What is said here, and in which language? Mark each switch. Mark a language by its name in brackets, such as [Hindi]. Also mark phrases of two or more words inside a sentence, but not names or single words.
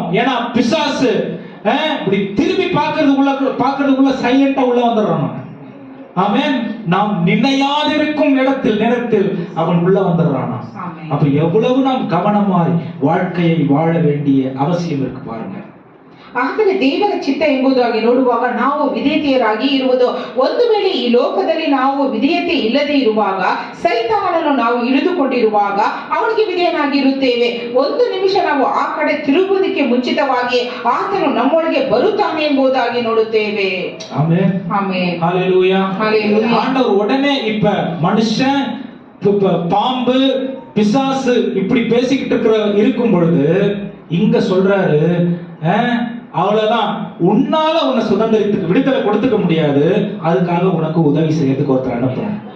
[Tamil] ஏன்னா பிசாசு இப்படி திரும்பி பார்க்கறதுக்குள்ள சைலண்டா உள்ள வந்துடுறான். ஆமென். நாம் நினையாதிருக்கும் நேரத்தில் அவன் உள்ள வந்துடுறானா. அப்ப எவ்வளவு நாம் கவனமாய் வாழ்க்கையை வாழ வேண்டிய அவசியம் இருக்கு பாருங்க. [Kannada] ಆದರೆ ದೇವರ ಚಿತ್ತ ಎಂಬುದಾಗಿ ನೋಡುವಾಗ ನಾವು ವಿಧೇಯತೆಯರಾಗಿ ಇರುವುದು. ಒಂದು ವೇಳೆ ಈ ಲೋಕದಲ್ಲಿ ನಾವು ವಿಧೇಯತೆ ಇಲ್ಲದೆ ಇರುವಾಗ, ಸೈತಾನನನ್ನು ನಾವು ಹಿಡಿದುಕೊಂಡಿರುವಾಗ ಅವನಿಗೆ ವಿಧೇಯನಾಗಿರುತ್ತೇವೆ. ಒಂದು ನಿಮಿಷ ನಾವು ಆ ಕಡೆ ತಿರುಗುವುದಕ್ಕೆ ಮುಂಚಿತವಾಗಿ ಆತನು ನಮ್ಮೊಳಗೆ ಬರುತ್ತಾನೆ ಎಂಬುದಾಗಿ ನೋಡುತ್ತೇವೆ. [Tamil] ஆமென். ஆமென். ஹல்லேலூயா. ஹல்லேலூயா. ஆண்டவர் உடனே இப்ப மனுஷன் பாம்பு பிசாசு இப்படி பேசிக்கிட்டு இருக்கும் பொழுது இங்க சொல்றாரு, அவ்வளவுதான், உன்னால உன்னை சுதந்திரத்துக்கு விடுதலை கொடுத்துக்க முடியாது, அதுக்காக உனக்கு உதவி செய்யறதுக்கு ஒருத்தர் அனுப்புறேன்.